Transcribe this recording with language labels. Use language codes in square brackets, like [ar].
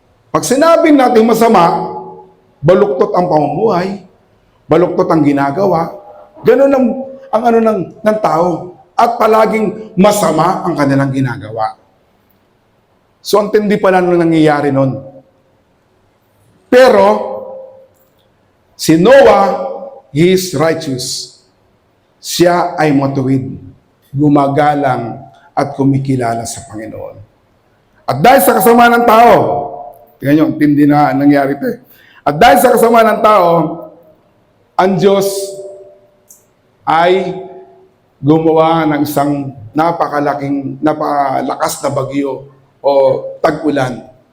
[tl] Pag sinabing natin masama, baluktot ang pamumuhay, baluktot ang ginagawa, ganun ang ano ng tao. At palaging masama ang kanilang ginagawa. So, ang tindi pala nung nangyayari nun. Pero, si [en] Noah, he is righteous. [tl] Siya ay matuwid, gumagalang at kumikilala sa Panginoon. At dahil sa kasama ng tao, tingnan nyo, ang tindi na nangyari ito. At dahil sa kasama ng tao, ang Diyos ay gumawa ng isang napakalakas na bagyo o tag-ulan.